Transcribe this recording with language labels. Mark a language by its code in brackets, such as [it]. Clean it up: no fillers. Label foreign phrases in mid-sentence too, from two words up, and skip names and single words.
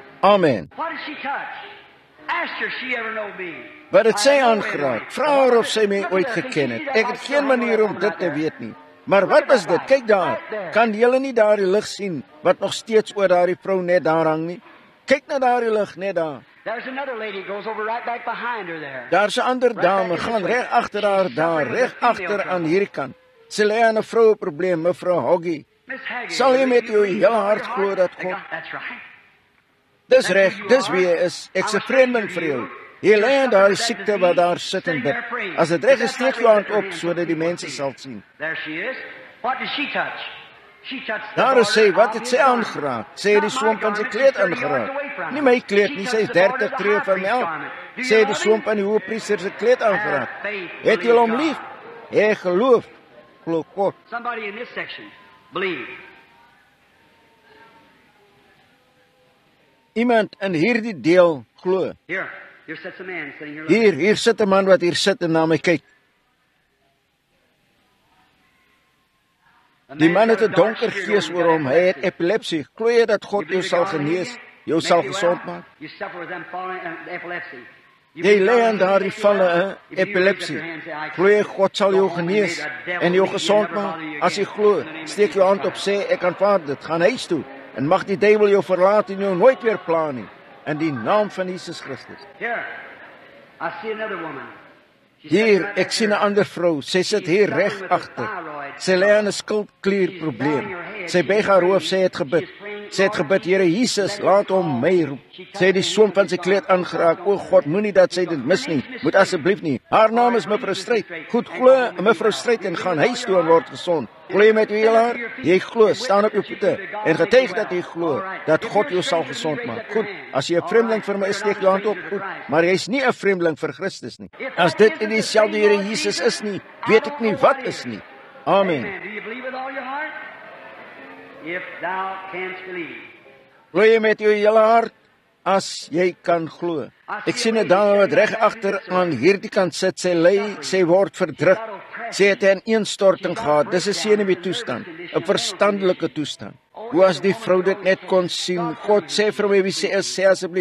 [af] Amen. Wat het sy aangeraak? Vra haar of sy my ooit geken het. Ek het geen manier om dit te weet nie. Maar wat is dit? Kyk daar. Kan julle nie daardie lig sien wat nog steeds oor daardie vrou net daar hang nie? Kyk na daardie lig net daar. [en] There's another lady goes over right back behind her there. [af] Daar's 'n ander dame gaan reg agter haar daar, reg agter aan hierdie kant. Sy lê aan 'n vroueprobleem, mevrou Hoggie. [en] Miss Haggy. [af] Sal jy met jou hele hart glo dat God... [en] That's right. [af] Dis reg, dis wie hy is. Ek's 'n vreemdeling vir jou. Jy lê aan daardie siekte wat daar sit en bid. As dit reg is, steek jou hand op sodat die mense sal sien. [en] There she is. What did she touch? She touched the [af] Daar is sy, [en] border [af] wat [en] of [af] het [en] his [af] sy [en] garment. [af] aangeraak? Sy het die swamp van sy kleed aangeraak. Nie my kleed nie, sy is 30 tree van my af. Sy het die swamp van die hoëpriester se kleed aangeraak. Het jy hom lief? Hy geloof. Glo God. [en] Somebody in this section believe. [af] Iemand in hierdie deel glo. [en] Here sits a man sitting here. [af] Hier sit 'n man wat hier sit en na my kyk. Die man het 'n donker gees oor hom. Hy het epilepsie. Glo jy dat God jou sal genees, jou sal gesond maak? [en] You suffer with them falling epilepsy. [af] Jy lê aan daardie valle, epilepsie. Glo jy God sal jou genees en jou gesond maak? As jy glo, steek jou hand op, sê ek aanvaar dit. Gaan huis toe en mag die duiwel jou verlaat en jou nooit weer pla nie. In die naam van Jesus Christus. [en] Here, I see another woman. [af] Hier, ek sien 'n ander vrou. Sy sit hier reg agter. Sy lê aan 'n skildklierprobleem. Sy buig haar hoof, sy het gebid. Sy het gebid, Here Jesus, laat hom my roep. Sy het die swamp van sy kleed aangeraak. O God, moenie dat sy dit mis nie. Moet asseblief nie. Haar naam is mevrou Stryd. Goed, glo mevrou Stryd en gaan huis toe en word gesond. Glo jy met jou hele hart? Jy glo, staan op jou voete en getuig dat jy glo dat God jou sal gesond maak. Goed, as jy 'n vreemdeling vir my is, steek jou hand op. Goed, maar jy's nie 'n vreemdeling vir Christus nie. As dit nie dieselfde Here Jesus is nie, weet ek nie wat is nie. Amen. [en] Do you believe with all your heart? If thou canst believe. [af] Glo jy met jou hele hart? As jy kan glo. Ek sien 'n dame wat reg agter aan hierdie kant sit. Sy ly, sy word verdruk. Sy het 'n ineenstorting gehad. Dis 'n senuweetoestand, 'n verstandelike toestand. Hoe as die vrou dit net kon sien. God sê vir my wie sy is, sê asseblief.